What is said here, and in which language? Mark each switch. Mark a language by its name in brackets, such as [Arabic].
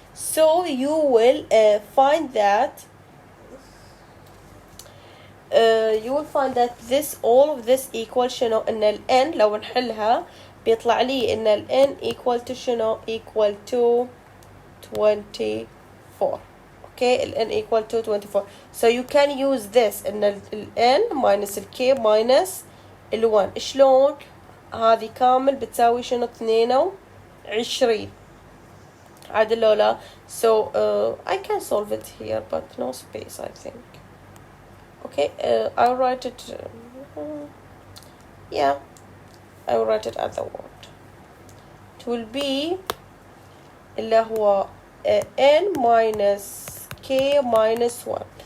[English] So you will find that this all of this equal شنو؟ [Arabic] ان ال n لو نحلها بيطلع لي ان ال n [English] equal to شنو؟ equal to 24. Okay, ال n equal to 24. So you can use this ان ال n minus ال k minus ال 1. [Arabic] شلون؟ هذه كامل بتساوي شنو؟ 22 عادل لو لا. [English] So I can solve it here but no space I think. Okay, I'll write it. Yeah, I'll write it as a word. It will be اللي هو n minus k minus 1.